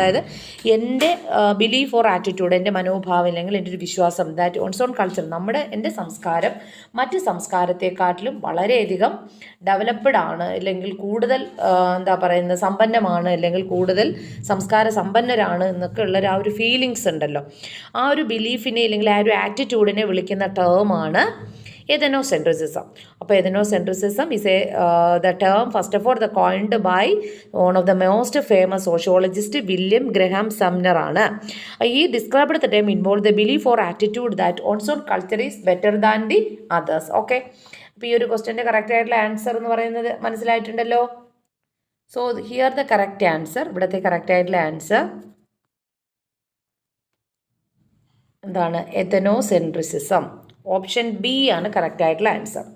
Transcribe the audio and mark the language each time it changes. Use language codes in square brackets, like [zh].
[ml] അതായത് എൻ്റെ belief or attitude, എൻ്റെ മനോഭാവം അല്ലെങ്കിൽ എൻ്റെ ഒരു വിശ്വാസം [en] that one's own culture, [ml] എൻ്റെ സംസ്കാരം മറ്റ് സംസ്കാരത്തെക്കാട്ടിലും വളരെയധികം ഡെവലപ്ഡ് ആണ്, അല്ലെങ്കിൽ കൂടുതൽ സമ്പന്നമാണ്, അല്ലെങ്കിൽ കൂടുതൽ സംസ്കാര സമ്പന്നരാണ് എന്നൊക്കെ ഉള്ള ആ ഒരു ഫീലിങ്സ് ഉണ്ടല്ലോ. ആ ഒരു ബിലീഫിനെ അല്ലെങ്കിൽ ആ ഒരു ആറ്റിറ്റ്യൂഡിനെ വിളിക്കുന്ന ടേമാണ് ethnocentrism. അപ്പോൾ [en] ethnocentrism is the term first of all coined by one of the most famous sociologist William Graham Sumner [ml] ആണ്. [en] He described the term involved the belief or attitude that one's own culture is better than the others. [ml] Okay, അപ്പോൾ ഈ ഒരു ക്വസ്റ്റ്യൻ്റെ correct ആയിട്ടുള്ള answer എന്ന് പറയുന്നത് മനസ്സിലായിട്ടുണ്ടല്ലോ. [en] here the correct answer, [ml] ഇവിടുത്തെ correct ആയിട്ടുള്ള answer എന്താണ്? എഥനോസെൻട്രിസിസം. ഓപ്ഷൻ ബി ആണ് കറക്റ്റ് ആയിട്ടുള്ള ആൻസർ.